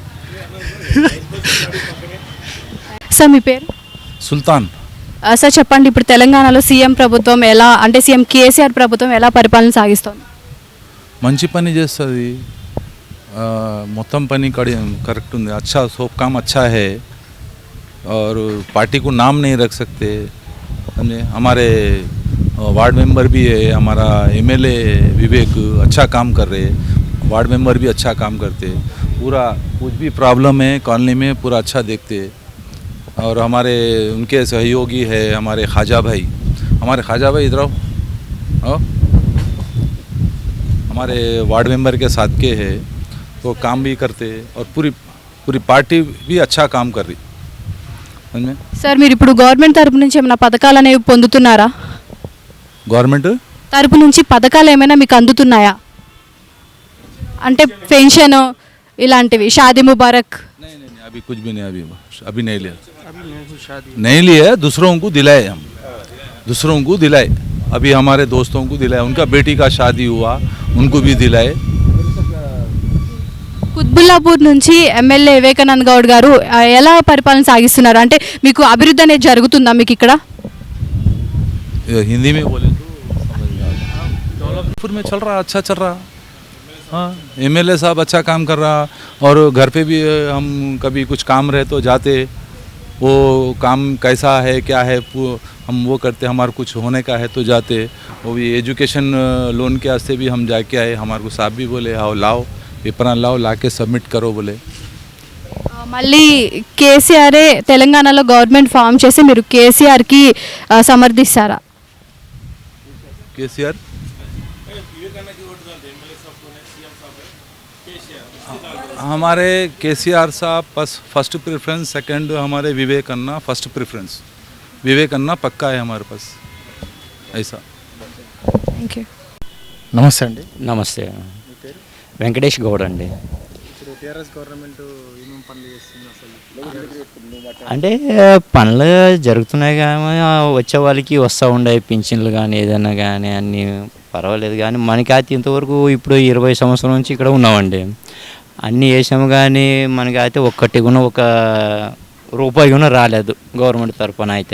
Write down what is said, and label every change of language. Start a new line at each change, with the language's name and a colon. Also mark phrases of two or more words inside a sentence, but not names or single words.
Telugu: సార్ మీ పేరు? సుల్తాన్. సార్ చెప్పండి, ఇప్పుడు తెలంగాణలో సీఎం ప్రభుత్వం ఎలా అంటే సీఎం కేసీఆర్ ప్రభుత్వం ఎలా పరిపాలన సాగిస్తోంది? మంచి పని చేస్తుంది, మొత్తం పని కరెక్ట్ ఉంది.
Hindi: अच्छा सब काम अच्छा है और पार्टी को नाम नहीं रख सकते. हमारे
English: ward member
Hindi: भी है हमारा, एमएलए विवेक अच्छा काम कर रहे,
English: ward member
Hindi: भी अच्छा काम करते, पूरा कुछ भी प्रॉब्लम है कॉलोनी में पूरा अच्छा देखते। और हमारे उनके सहयोगी है हमारे ख्वाजा भाई, इधर आओ, हमारे
English: ward member
Hindi: के साथ के है, वो काम भी करते और पूरी पार्टी भी अच्छा काम कर रही। समझ में?
Telugu: సార్ మీరు ఇప్పుడు గవర్నమెంట్ తరపు నుంచి ఏమైనా పథకాలు అనేవి పొందుతున్నారా? गवर्नमेंट తరపు నుంచి పథకాలు ఏమైనా మీకు అందుతున్నాయా? అంటే పెన్షన్ ఇలాంటివి, షాదీ ముబారక్?
Hindi: नहीं अभी कुछ भी नहीं, अभी नहीं लिया, नहीं लिए, दूसरों को दिलाए, हम दूसरों को दिलाए, अभी हमारे दोस्तों को दिलाए, उनका बेटी का शादी हुआ उनको भी दिलाए।
Telugu: కుత్బుల్లాపూర్ నుంచి ఎమ్మెల్యే వివేకానంద్ గౌడ్ గారు ఎలా పరిపాలన సాగిస్తున్నారు? అంటే మీకు అభివృద్ధి అనేది జరుగుతుందా మీకు ఇక్కడ?
Hindi: हिंदी में बोले तो समझ में आता। दौलतपुर में चल रहा, अच्छा चल रहा। हाँ, एमएलए साहब अच्छा काम कर रहा, और घर पे भी हम कभी कुछ काम रहे तो जाते, वो काम कैसा है क्या है हम वो करते, हमारे कुछ होने का है तो जाते। वो भी
English: education loan
Hindi: के वास्ते भी हम जाके आए, हमारे को साहब भी बोले आओ लाओ पेपर लाओ, ला के सबमिट करो बोले।
Telugu: మళ్ళీ కేసీఆరే తెలంగాణలో
English: government form
Telugu: చేసి మీరు కేసీఆర్కి సమర్థిస్తారా?
Hindi: केसीआर हमारे केसीआर साहब
English: first preference,
Hindi: सेकंड हमारे विवेक अन्ना
English: first preference,
Hindi: विवेक अन्ना पक्का है हमारे पास, ऐसा।
English: Thank you.
Telugu: నమస్తే అండి. నమస్తే, వెంకటేష్ గౌడ్ అండి. అంటే పనులు జరుగుతున్నాయి కానీ వచ్చే వాళ్ళకి వస్తూ ఉండే పింఛన్లు కానీ ఏదైనా కానీ అన్నీ పర్వాలేదు, కానీ మనకైతే ఇంతవరకు ఇప్పుడు 20 సంవత్సరాల నుంచి ఇక్కడ ఉన్నామండి, అన్నీ వేసాము కానీ మనకైతే ఒక్కటి కూడా ఒక రూపాయి కూడా రాలేదు గవర్నమెంట్ తరఫున అయితే.